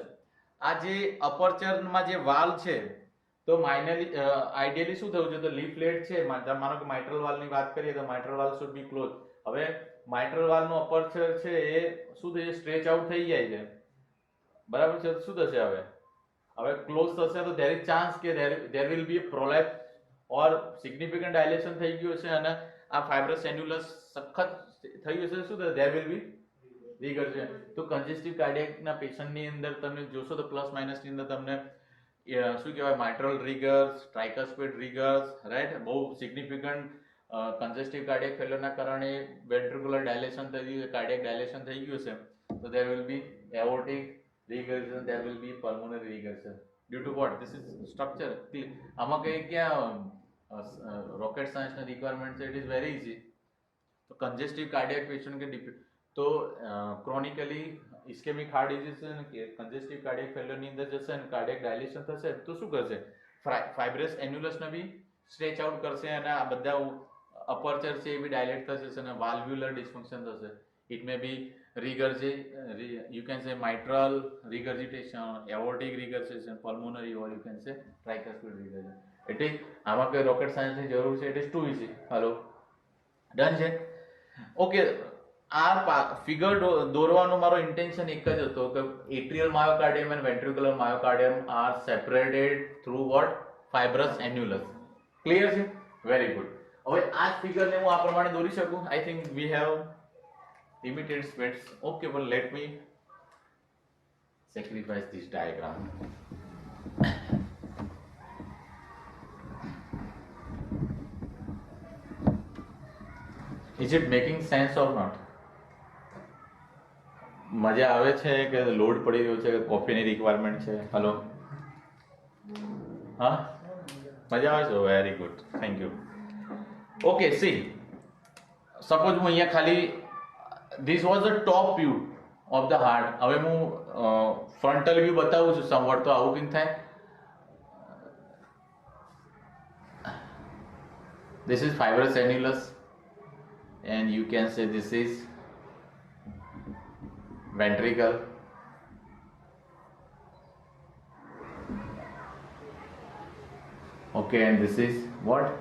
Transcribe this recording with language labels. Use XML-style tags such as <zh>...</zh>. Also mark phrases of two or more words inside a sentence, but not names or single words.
<gu>આ જે અપરચરમાં જે વાલ છે, તો આઈડિયલી શું થવું જોઈએ? તો લીફલેટ છે, માનો કે</gu> <en>mitral valve</en> <gu>વાત કરીએ તો</gu> <en>mitral valve should be close.</en> <gu>હવે</gu> <en>mitral valve aperture</en> <gu>છે એ શું થઈ જાય?</gu> <en>stretch out</en> <gu>થઈ જાય છે, બરાબર છે. શું થશે? હવે ક્લોઝ થશે તો</gu> <en>there is chance</en> <gu>કે</gu> <en>there will be a prolapse or significant dilation</en> <gu>થઈ ગયું છે અને આ</gu> <en>fibrous annulus</en> <gu>સખત થયું છે. શું થશે?</gu> <en>there will be રીગર છે.</en> <gu>તો</gu> <en>congestive cardiac patient</en> <gu>અંદર તમે જોશો તો</gu> <en>plus minus</en> <gu>અંદર તમને શું કહેવાય?</gu> <en>mitral regurgs, tricuspid regurgs, right, બહુ significant congestive cardiac failure કારણે ventricular dilation</en> <gu>થઈ ગયું છે,</gu> <en>cardiac dilation</en> <gu>થઈ ગયું છે.</gu> <en>તો there will be aortic regurgitation, there will be pulmonary regurgitation due to what? This is structure.</en> <gu>આમાં કઈ ક્યાં</gu> <en>rocket science requirement</en> <gu>છે?</gu> <en>it is very easy.</en> <gu>તો</gu> <en>congestive cardiac patient</en> <gu>કે તો</gu> <en>chronically ischemic heart disease</en> <gu>છે ને કે</gu> <en>congestive cardiac failure</en> <gu>અંદર જશે અને</gu> <en>cardiac dilation</en> <gu>થશે તો શું કરશે?</gu> <en>fibrous annulus</en> <gu>બી</gu> <en>stretch out</en> <gu>કરશે અને આ બધા અપરચર છે એ બી ડાયલેટ થશે અને</gu> <en>valvular dysfunction</en> <gu>થશે.</gu> <en>it may be you can say mitral regurgitation, aortic regurgitation, pulmonary, or you can say tricuspid regurgitation. It is</en> <gu>આમાં કઈ</gu> <en>rocket science</en> <gu>જરૂર છે?</gu> <en>it is too easy.</en> <gu>હાલો, ડન છે.</gu> <en>ઓકે,</en> <gu>આ ફિગર દોરવાનો મારો ઇન્ટેન્શન એક જ હતો કે</gu> <en>atrial myocardium and ventricular myocardium are separated through what? fibrous annulus. ક્લિયર છે? very good.</en> <gu>હવે આ ફિગરને હું આ પ્રમાણે દોરી શકું?</gu> <en>I think we have limited space. Okay, well, let me sacrifice this diagram. Is it making sense or not?</en> <gu>મજા આવે છે કે લોડ પડી રહ્યો છે કે</gu> <en>coffee requirement</en> <gu>છે? હલો, હા, મજા આવે છે?</gu> <en>very good, thank you. okay, see suppose</en> <gu>હું અહીંયા ખાલી</gu> <en>this was the top view of the heart.</en> <gu>હવે હું</gu> <en>frontal view</en> <gu>બતાવું છું સમવટ, તો આવું કંઈક થાય.</gu> <en>This is fibrous annulus and you can say this is ventricle. Okay, and this is what?</en>